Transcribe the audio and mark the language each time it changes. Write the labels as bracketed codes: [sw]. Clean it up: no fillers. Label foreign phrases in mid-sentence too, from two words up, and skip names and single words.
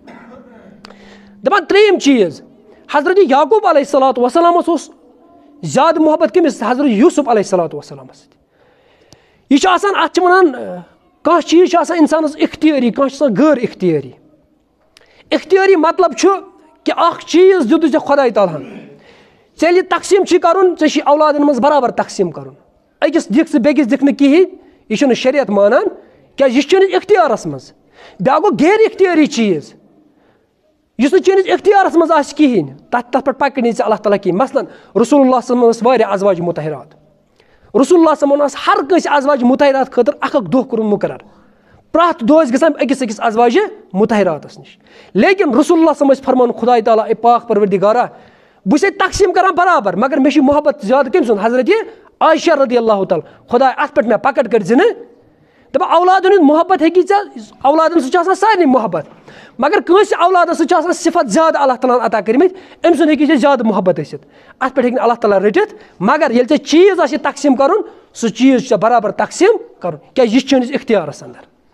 [ks] دَپان ترٛیٚیِم چیٖز حضرت یعقوٗب علیہ الصلاتُ وسلامس اوس زیادٕ محبت کٔمِس حضرت یوٗسف علیہ الصلاتُ وسلامس سۭتۍ یہِ چھُ آسان اَتھ چھِ وَنان کانٛہہ چیٖز چھُ آسان اِنسانَس اِختیٲری کانٛہہ چھُ آسان غٲر اِختیٲری اِختیٲری مطلب چھُ کہِ اکھ چیٖز دیُتُے ژےٚ خۄداے تعالیٰ ہن ژےٚ ییٚلہِ تقسیٖم چھُے کَرُن ژےٚ چھُے اولادن منٛز برابر تقسیٖم کَرُن أکِس دِکھ ژٕ بیٚکِس دِکھ نہٕ کِہیٖنۍ یہِ چھُنہٕ شریعت مانان کیازِ یہِ چھُ چٲنِس اِختیارَس منٛز بیٛاکھ گوٚو غیر اِختیٲری چیٖز یُس نہٕ چٲنِس اِختیارَس منٛز آسہِ کِہیٖنۍ تَتھ پٮ۪ٹھ پَکہِ نہٕ ژےٚ اللہ تعالیٰ کِہیٖنۍ مثلاً رسول اللہ [ar] صلی اللہ علیہ وسلم [ks] ٲس واریاہ ازواج مُتحرات رسول اللہ [ar] صلی اللہ علیہ وسلم [ks] ٲس ہر کٲنٛسہِ ازواج مُتحرات خٲطرٕ اکھ اکھ دۄہ کوٚرمُت مُقرر پرٛٮ۪تھ دۄہ ٲسۍ گژھان أکِس أکِس ازواجہِ مُتحراتَس نِش لیکِن رسول اللہ [ar] صلی اللہ علیہ وسلم [ks] ٲسۍ فرمان خۄداے تعالیٰ اے پاک پروردِگارا بہٕ چھُسے تقسیٖم کران برابر مگر مےٚ چھُ محبت زیادٕ کٔمۍ سُنٛد حضرت عایشہ [ar] رضی اللہ تعالیٰ [ks] خۄداے اَتھ پٮ۪ٹھ مےٚ پکڑ کٔرۍ نہٕ دَپان اولادن ہُنٛد محبت ہیٚکی ژےٚ اولادن سۭتۍ چھُ آسان سارنٕے محبت مگر کٲنٛسہِ اولادس سۭتۍ چھُ آسان صفت زیادٕ اللہ تعالیٰ ہن عطا کٔرمٕتۍ أمۍ سُنٛد ہیٚکی ژےٚ زیادٕ محبت ٲسِتھ اَتھ پٮ۪ٹھ ہیٚکہِ نہٕ اللہ تعالیٰ رٔٹِتھ مگر ییٚلہِ ژےٚ چیٖز آسہِ تقسیٖم کرُن سُہ چیٖز چھُ ژےٚ برابر تقسیٖم کرُن کیازِ یہِ چھُ چٲنِس اِختیارَس انٛدر